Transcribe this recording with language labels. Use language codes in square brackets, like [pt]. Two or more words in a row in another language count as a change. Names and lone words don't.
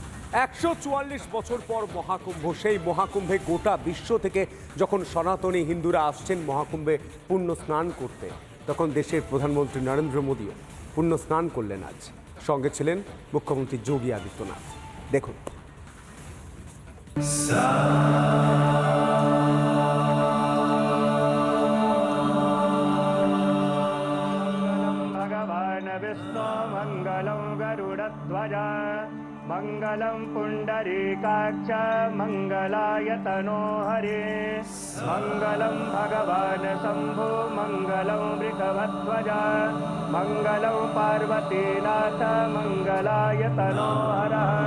[bn] 144 বছর পর মহাকুম্ভ, সেই মহাকুম্ভে গোটা বিশ্ব থেকে যখন সনাতনী হিন্দুরা আসছেন মহাকুম্ভে পুণ্য স্নান করতে, তখন দেশের প্রধানমন্ত্রী নরেন্দ্র মোদীও পুণ্য স্নান করলেন আজ। সঙ্গে ছিলেন মুখ্যমন্ত্রী যোগী আদিত্যনাথ। দেখুন। [sa] भगवान् विष्णु मङ्गलं गरुडध्वज मङ्गलं पुण्डरीकाक्ष मङ्गलाय तनो हरे मङ्गलं भगवान् शम्भो मङ्गलं वृषभध्वज मङ्गलं पार्वतीनाथ मङ्गलाय तनो हरः।